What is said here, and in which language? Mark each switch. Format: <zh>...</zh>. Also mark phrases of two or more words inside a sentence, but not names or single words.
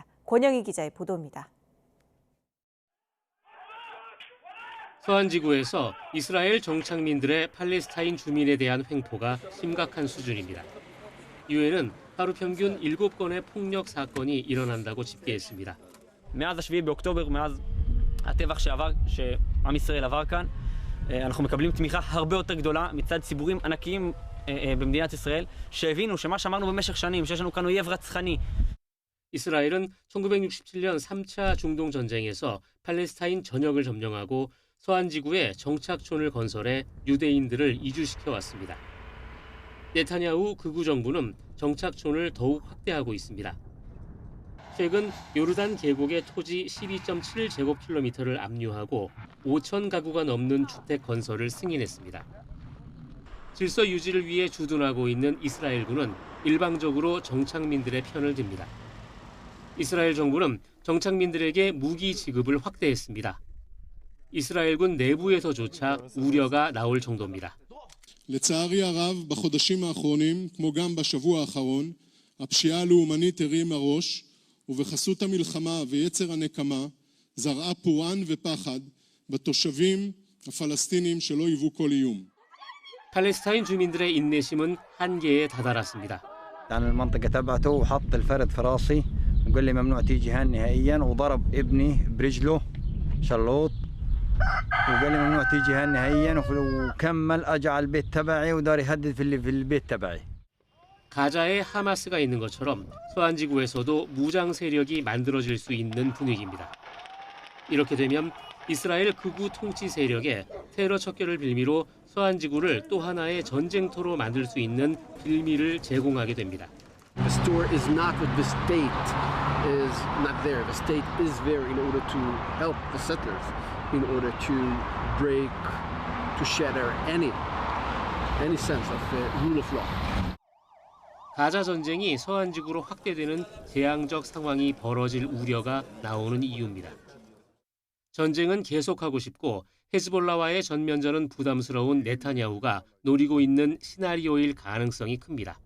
<ko>권영희 기자의 보도입니다. 서한 지구에서 이스라엘 정착민들의 팔레스타인 주민에 대한 횡포가 심각한 수준입니다. 유엔은 하루 평균 7건의 폭력 사건이 일어난다고 집계했습니다.</ko> <he>מאז 7 באוקטובר, מאז הטבח שעם ישראל עבר כאן, אנחנו מקבלים תמיכה הרבה יותר גדולה מצד ציבורים ענקיים במדינת ישראל, שהבינו שמה שאמרנו במשך שנים, שיש לנו כאן אויב רצחני.</he> <ko>이스라엘은 1967년 3차 중동 전쟁에서 팔레스타인 전역을 점령하고 서한 지구에 정착촌을 건설해 유대인들을 이주시켜 왔습니다. 네타냐후 극우 정부는 정착촌을 더욱 확대하고 있습니다. 최근 요르단 계곡의 토지 12.7제곱킬로미터를 압류하고 5천 가구가 넘는 주택 건설을 승인했습니다. 질서 유지를 위해 주둔하고 있는 이스라엘군은 일방적으로 정착민들의 편을 듭니다. 이스라엘 정부는 정착민들에게 무기 지급을 확대했습니다. 이스라엘군 내부에서조차 우려가 나올 정도입니다.</ko> <he>לצערי הרב, בחודשים האחרונים, כמו גם בשבוע האחרון, הפשיעה הלאומנית הרימה ראש, ובחסות המלחמה ויצר הנקמה, זרעה פורען ופחד בתושבים הפלסטינים שלא היוו כל איום.</he> <ko>팔레스타인 주민들의 인내심은 한계에 다다랐습니다.</ko> <ar>عن المنطقة تبعته وحط الفرد في راسي وقال لي ممنوع تيجي هان نهائيا وضرب ابني برجله شلوط وقال لي ممنوع تيجي هان نهائيا وكمل اجى على البيت تبعي ودار يهدد في البيت تبعي.</ar> <ko>가자에 하마스가 있는 것처럼 서안지구에서도 무장 세력이 만들어질 수 있는 분위기입니다. 이렇게 되면 이스라엘 극우 통치 세력의 테러 척결을 빌미로 서안지구를 또 하나의 전쟁터로 만들 수 있는 빌미를 제공하게 됩니다.</ko> <en>The store is not what the state is not there. The state is there in order to help the settlers, in order to break, to shatter any sense of the rule of law.</en> <ko>가자 전쟁이 서안지구로 확대되는 재앙적 상황이 벌어질 우려가 나오는 이유입니다. 전쟁은 계속하고 싶고 헤즈볼라와의 전면전은 부담스러운 네타냐후가 노리고 있는 시나리오일 가능성이 큽니다.</ko>